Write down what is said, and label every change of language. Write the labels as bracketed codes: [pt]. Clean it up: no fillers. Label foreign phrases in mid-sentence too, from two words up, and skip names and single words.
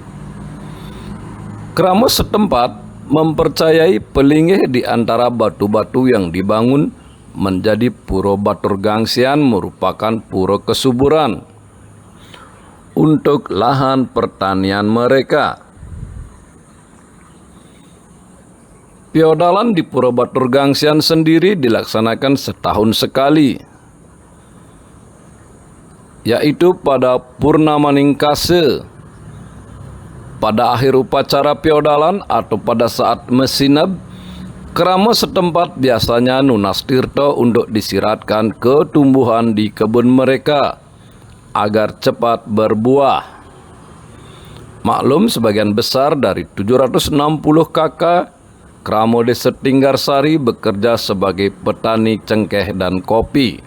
[id] Keramus setempat mempercayai pelinggih di antara batu-batu yang dibangun menjadi Pura Batur Gangsean merupakan pura kesuburan untuk lahan pertanian mereka. Piodalan di Pura Batur Gangsean sendiri dilaksanakan setahun sekali, yaitu pada Purnama Ningkase. Pada akhir upacara piodalan atau pada saat mesinab, keramus setempat biasanya [ban] nunas tirto [id] untuk disiratkan ke tumbuhan di kebun mereka agar cepat berbuah. Maklum sebagian besar dari 760 kakak Kramo Desa Tinggarsari bekerja sebagai petani cengkeh dan kopi.